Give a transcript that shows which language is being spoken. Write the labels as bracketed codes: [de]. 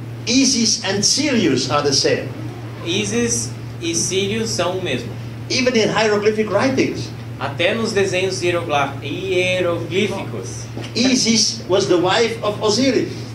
[en] Isis and Sirius are the same. [pt] Isis e Sirius são o mesmo. [en] Even in hieroglyphic writings. [pt] Até nos desenhos hieroglíficos. [en] Isis was the wife of Osiris.